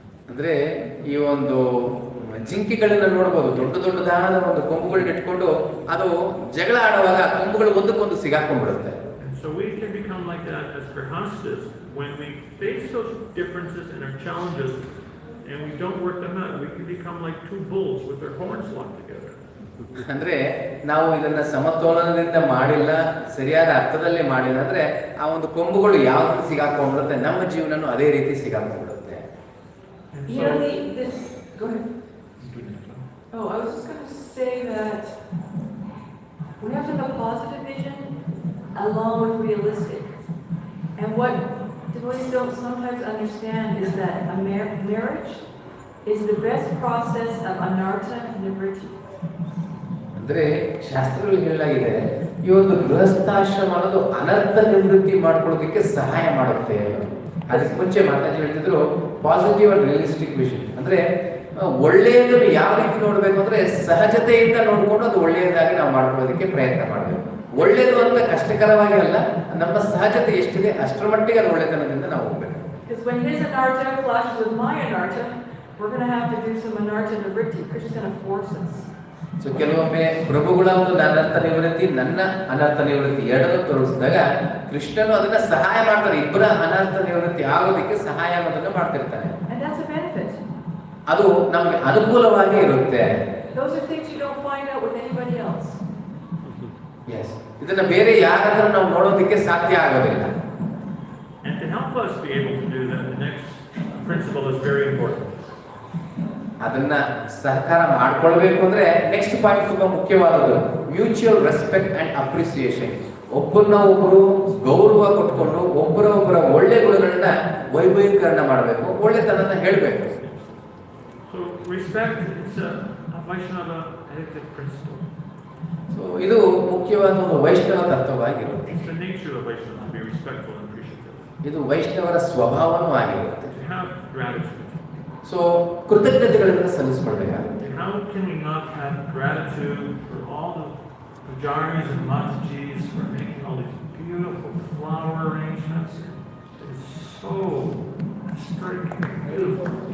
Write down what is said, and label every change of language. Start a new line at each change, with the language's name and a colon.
Kannada: ಅಂದ್ರೆ ಈ ಒಂದು ಜಿಂಕೆಗಳನ್ನ ನೋಡಬಹುದು, ದೊಡ್ಡ ದೊಡ್ಡದಾದ ಒಂದು ಕೊಂಬುಗಳನ್ನ ಇಟ್ಕೊಂಡು ಅದು ಜಗಳ ಆಡುವಾಗ ಕೊಂಬುಗಳು ಒಂದಕ್ಕೊಂದು ಸಿಗಾಕೊಂಡ್ಬಿಡುತ್ತೆ.
English: So we can become like that as grihastas when we face those differences and our challenges and we don't work them out. We can become like two bulls with their horns locked together.
Kannada: ಅಂದ್ರೆ ನಾವು ಇದನ್ನ ಸಮತೋಲನದಿಂದ ಮಾಡಿಲ್ಲ, ಸರಿಯಾದ ಅರ್ಥದಲ್ಲಿ ಮಾಡಿಲ್ಲ ಅಂದ್ರೆ ಆ ಒಂದು ಕೊಂಬುಗಳು ಯಾವ ರೀತಿ ಸಿಗಾಕೊಂಡ್ಬಿಡುತ್ತೆ, ನಮ್ಮ ಜೀವನನೂ ಅದೇ ರೀತಿ ಸಿಗಾಕೊಂಡ್ಬಿಡುತ್ತೆ.
English: You know, this, go ahead. Oh, I was just gonna say that we have to have a positive vision along with realistic. And what devotees don't sometimes understand is that a marriage is the best process of anartha nivritti.
Kannada: ಅಂದ್ರೆ ಶಾಸ್ತ್ರಗಳಲ್ಲಿ ಹೇಳಲಾಗಿದೆ ಈ ಒಂದು ಗೃಹಸ್ಥಾಶ್ರಮ ಅನ್ನೋದು ಅನರ್ಥ ನಿವೃತ್ತಿ ಮಾಡ್ಕೊಳ್ಳೋದಕ್ಕೆ ಸಹಾಯ ಮಾಡುತ್ತೆ. ಅದಕ್ಕೆ ಮುಂಚೆ ಮಾತಾಡಿ ಹೇಳ್ತಿದ್ರು
English: Positive and realistic vision.
Kannada: ಅಂದ್ರೆ ಒಳ್ಳೆಯದನ್ನು ಯಾವ ರೀತಿ ನೋಡ್ಬೇಕು ಅಂದ್ರೆ ಸಹಜತೆಯಿಂದ ನೋಡ್ಕೊಂಡು ಅದು ಒಳ್ಳೆಯದಾಗಿ ನಾವು ಮಾಡ್ಕೊಳ್ಳೋದಕ್ಕೆ ಪ್ರಯತ್ನ ಮಾಡಬೇಕು. ಒಳ್ಳೆಯದು ಅಂತ ಕಷ್ಟಕರವಾಗಿ ಅಲ್ಲ, ನಮ್ಮ ಸಹಜತೆ ಎಷ್ಟಿದೆ ಅಷ್ಟರ ಮಟ್ಟಿಗೆ ಅದು ಒಳ್ಳೆತನದಿಂದ ನಾವು ಹೋಗ್ಬೇಕು.
English: Because when his anartha clashes with my anartha, we're going to have to do some anartha nivritti. Krishna's going to force us.
Kannada: So ಕೆಲವೊಮ್ಮೆ ಪ್ರಭುಗಳ ಒಂದು ಅನರ್ಥ ನಿವೃತ್ತಿ, ನನ್ನ ಅನರ್ಥ ನಿವೃತ್ತಿ ಎರಡನ್ನೂ ತೋರಿಸಿದಾಗ ಕೃಷ್ಣನು ಅದನ್ನ ಸಹಾಯ ಮಾಡ್ತಾರೆ. ಇಬ್ಬರ ಅನರ್ಥ ನಿವೃತ್ತಿ ಆಗೋದಕ್ಕೆ ಸಹಾಯ ಅನ್ನೋದನ್ನ ಮಾಡ್ತಿರ್ತಾನೆ.
English: And that's a benefit.
Kannada: ಅದು ನಮಗೆ ಅನುಕೂಲವಾಗಿ ಇರುತ್ತೆ.
English: Those are things you don't find out with anybody else. Yes.
Kannada: ಇದನ್ನ ಬೇರೆ ಯಾರಾದ್ರೂ ನಾವು ನೋಡೋದಕ್ಕೆ ಸಾಧ್ಯ ಆಗೋದಿಲ್ಲ.
English: And to help us be able to do that, the next principle is very important.
Kannada: ಅದನ್ನ ಸಹಕಾರ ಮಾಡ್ಕೊಳ್ಬೇಕು ಅಂದ್ರೆ
English: next point
Kannada: ತುಂಬಾ ಮುಖ್ಯವಾದದ್ದು,
English: Mutual respect and appreciation.
Kannada: ಒಬ್ಬರನ್ನ ಒಬ್ಬರು ಗೌರವ ಕೊಟ್ಕೊಂಡು ಒಬ್ಬರ ಒಳ್ಳೆ ಗುಣಗಳನ್ನ ವೈಭವೀಕರಣ ಮಾಡಬೇಕು, ಒಳ್ಳೆತನನ ಹೇಳಬೇಕು.
English: So respect is a Vaishnava ethic principle.
Kannada: So ಇದು ಮುಖ್ಯವಾದ ಒಂದು ವೈಷ್ಣವ ತತ್ವವಾಗಿರುತ್ತೆ.
English: It's the nature of Vaishnava to be respectful and appreciative.
Kannada: ಇದು ವೈಷ್ಣವರ ಸ್ವಭಾವನೂ ಆಗಿರುತ್ತೆ.
English: To have gratitude.
Kannada: So ಕೃತಜ್ಞತೆಗಳನ್ನು ಸಲ್ಲಿಸಿಕೊಳ್ಬೇಕಾಗುತ್ತೆ.
English: How can we not have gratitude for all the pujaris and matajis for making all these beautiful flower arrangements? It's so striking, beautiful.